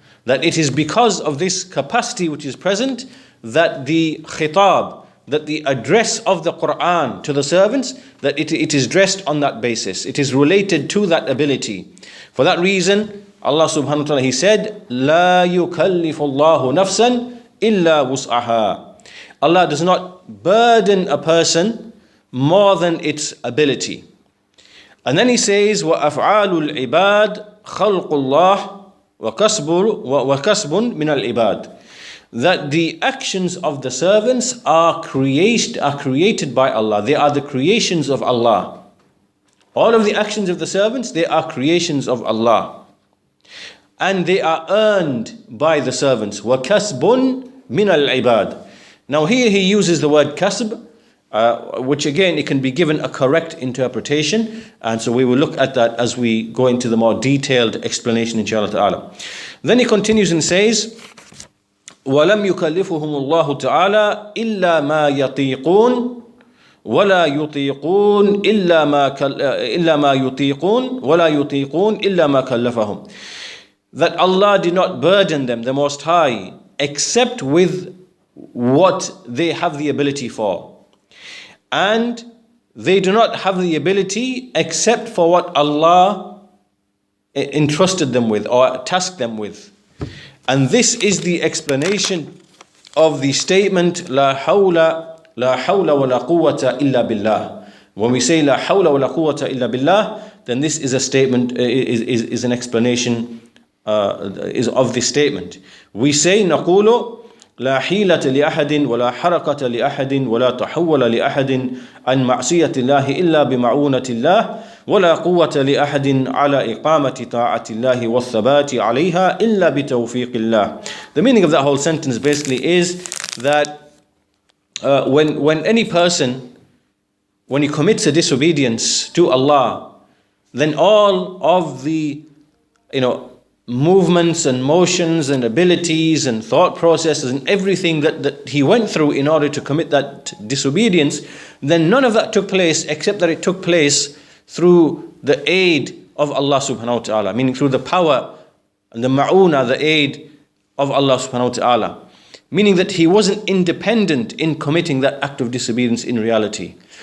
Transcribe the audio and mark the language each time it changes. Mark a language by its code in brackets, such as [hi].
[en] that it is because of this capacity which is present that the khitab, that the address of the Quran to the servants, that it is dressed on that basis. It is related to that ability. For that reason, Allah subhanahu wa ta'ala, He said, [ar] لا يكلف الله نفسا إلا وسعها. [en] Allah does not burden a person more than its ability. And then He says, [ar] وَأَفْعَالُ الْعِبَادِ خَلْقُ اللَّهِ وَكَسْبٌ مِنَ الْعِبَادِ. [en] That the actions of the servants are created by Allah. They are the creations of Allah. All of the actions of the servants, they are creations of Allah. And they are earned by the servants. [ar] وَكَسْبٌ مِنَ الْعِبَادِ. [en] Now here he uses the word kasb, which again, it can be given a correct interpretation. And so we will look at that as we go into the more detailed explanation, inshallah ta'ala. Then he continues and says, [ar] وَلَمْ يُكَلِّفُهُمُ اللَّهُ تَعَالَى إِلَّا مَا يَطِيقُونَ وَلَا يُطِيقُونَ إِلَّا مَا يُطِيقُونَ وَلَا يُطِيقُونَ إِلَّا مَا كَلَّفَهُم. [en] That Allah did not burden them, the Most High, except with what they have the ability for. And they do not have the ability except for what Allah entrusted them with or tasked them with. And this is the explanation of the statement [ar] لا حول ولا قوة إلا بالله. [en] When we say [ar] لا حول ولا قوة إلا بالله, [en] then this is a statement, is an explanation is of this statement. We say [ar] نقول لا حيلة لأحد ولا حركة لأحد ولا تحول لأحد عن معصية الله إلا بمعونة الله ولا قوة لأحد على إقامة طاعة الله والثبات عليها إلا بتوفيق الله. [en] The meaning of that whole sentence basically is that when any person, when he commits a disobedience to Allah, then all of the movements and motions and abilities and thought processes and everything that he went through in order to commit that disobedience, then none of that took place except that it took place through the aid of Allah subhanahu wa ta'ala, meaning through the power and the ma'una, the aid of Allah subhanahu wa ta'ala, meaning that he wasn't independent in committing that act of disobedience in reality.